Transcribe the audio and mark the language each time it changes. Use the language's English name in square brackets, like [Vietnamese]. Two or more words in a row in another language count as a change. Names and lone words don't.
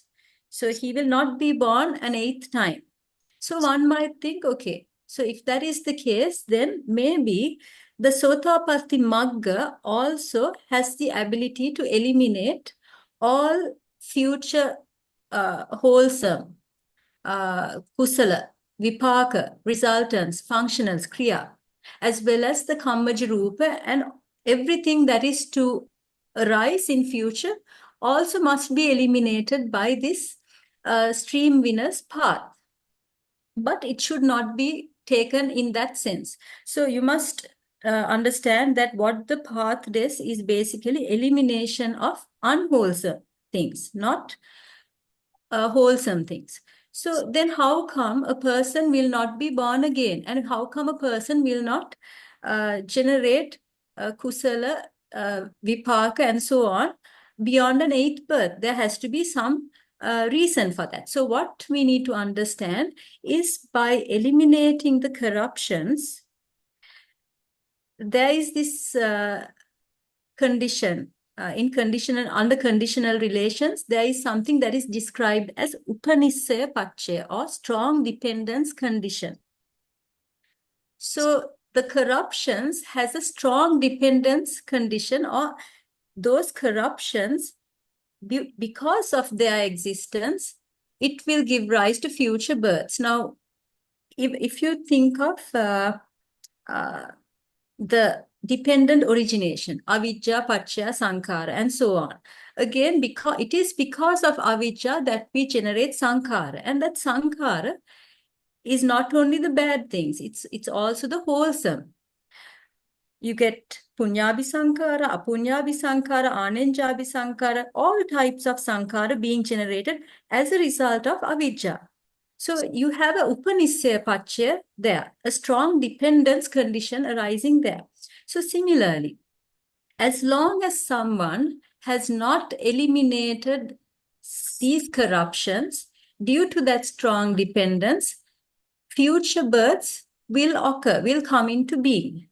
[English] So he will not be born an 8th time. So one might think, okay, so if that is the case, then maybe the [Pali] Sotapatti Magga [English] also has the ability to eliminate all future wholesome, [Pali] kusala, vipaka, [English] resultants, functionals, kriya, as well as the [Pali] kammaja rupa, [English] and everything that is to arise in future also must be eliminated by this stream winner's path. But it should not be taken in that sense. So you must understand that what the path does is basically elimination of unwholesome things, not wholesome things. So then how come a person will not be born again? And how come a person will not generate [Pali] kusala, vipaka, [English] and so on beyond an eighth birth? There has to be some reason for that. So what we need to understand is by eliminating the corruptions, there is this condition. In conditional, under conditional relations, there is something that is described as [Pali] upanissaya paccaya, [English] or strong dependence condition. So the corruptions has a strong dependence condition, or those corruptions, because of their existence, it will give rise to future births. Now, if you think of the dependent origination, [Pali] avijja, paccaya, sankhara, [English] and so on. Again, because it is because of avijja that we generate sankhara, and that sankhara is not only the bad things, it's also the wholesome. You get [Pali] punyabhi sankhara, apunyabhi sankhara, anenjabhi sankhara, [English] all types of sankhara being generated as a result of avijja. So you have a [Pali] upanissaya paccaya [English] there, a strong dependence condition arising there. So similarly, as long as someone has not eliminated these corruptions, due to that strong dependence, future births will occur, will come into being.